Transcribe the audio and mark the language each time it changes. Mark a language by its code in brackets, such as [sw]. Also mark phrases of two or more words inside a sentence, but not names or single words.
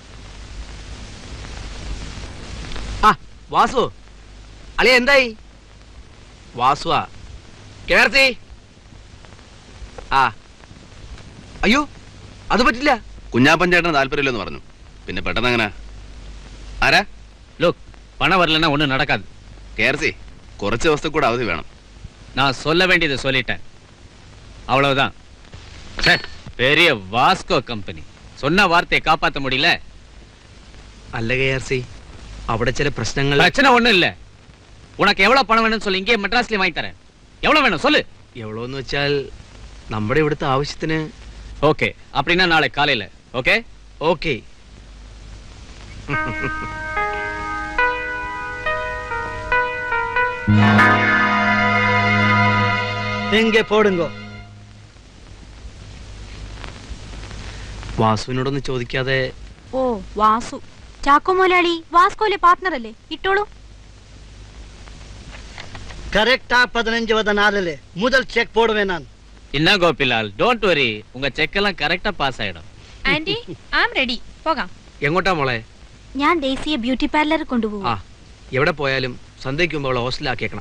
[ml] വാസു അളിയ എന്തായി? വാസുവാ കേർത്തി. അയ്യോ അത് പറ്റില്ല. കുഞ്ഞാപ്പൻ ചേട്ടന് താല്പര്യമില്ലെന്ന് പറഞ്ഞു. പിന്നെ പെട്ടെന്ന് അങ്ങനെ ആരാ? [ta] லுக், பணம் வரலன்னா ஒன்றும் நடக்காது. [ml] കേർത്തി, കുറച്ച് ദിവസത്തെ കൂടെ അവധി വേണം. [ta] நான் சொல்ல வேண்டியதை சொல்லிட்டேன், அவ்வளவுதான். பெரிய வாஸ்கோ கம்பெனி சொன்ன வார்த்தையை காப்பாற்ற முடியல. [ml] അല്ല കേർത്തി, അവിടെ ചില പ്രശ്നങ്ങൾ. [ta] பிரச்சனை ஒண்ணும் இல்ல. உனக்கு எவ்வளவு பணம் வேணும்னு சொல்லி இங்கே மெட்ராஸ்லயே வாங்கி தரேன். எவ்வளவு வேணும் சொல்லு. [ml] എവ്വളോന്ന് വെച്ചാൽ നമ്മുടെ ഇവിടുത്തെ ആവശ്യത്തിന്. [ta] ஓகே, அப்படின்னா நாளை காலையில. ஓகே ഓക്കെ. எங்கே போடுங்கோ. [ml] വാസുവിനോടൊന്ന് ചോദിക്കാതെ. ഓ വാസു, ചാക്കോ മുതലാളി വാസ്കോയിലെ പാർട്ട്ണർ അല്ലേ? ഇട്ടോളൂ. കറക്റ്റാ 15 മുതൽ ചെക്ക് പോടുവേ ഞാൻ. [ta] என்ன கோபிலால், [en] don't worry, [ta] உங்க செக் எல்லாம் கரெக்டா பாஸ் ஆயிடும். [en] Aunty I am ready. [ml] പോകാം. എങ്ങോട്ടാ മോളെ? ഞാൻ ദേശീയ ബ്യൂട്ടി പാർലറിൽ കൊണ്ടുപോകും. എവിടെ പോയാലും സന്ധ്യയ്ക്ക് മുമ്പ് അവളെ ഹോസ്റ്റലിലാക്കിയേക്കണം.